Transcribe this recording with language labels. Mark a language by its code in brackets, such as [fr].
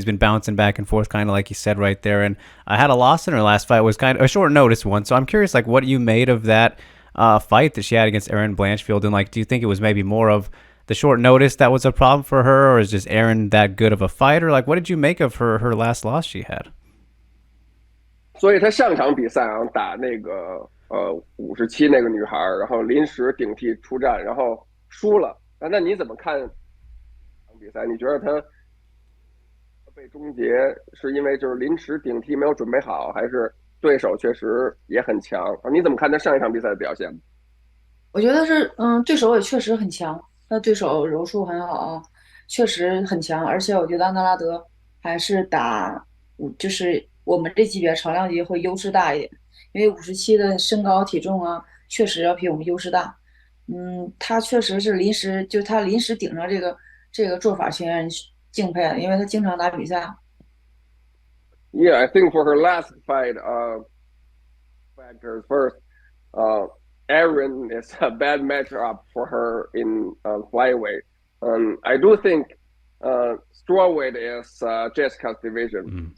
[en] She's been bouncing back and forth, kind of like you said right there. And I had a loss in her last fight. It was kind of a short notice one, so I'm curious, like, what you made of that fight that she had against Erin Blanchfield, and like, do you think it was maybe more of the short notice that was a problem for her, or is just Erin that good of a fighter? Like, what did you make of her last loss she had? [zh] 所以她上场比赛打那个57那个女孩，然后临时顶替出战，然后输了。那你怎么看这场比赛？你觉得他被终结是因为就是临时顶替没有准备好，还是对手确实也很强？你怎么看他上一场比赛的表现？我觉得是，对手也确实很强，他对手柔术很好，确实很强，而且我觉得安德拉德还是打，就是我们这级别超量级会优势大一点，因为57的身高体重啊，确实要比我们优势大。他确实是临时，就他临时顶上这个做法，挺让人敬佩的，因为他经常打比赛。 [en] Yeah, I think for her last fight, factors first, uh, Erin is a bad matchup for her in flyweight. I do think strawweight is Jessica's division.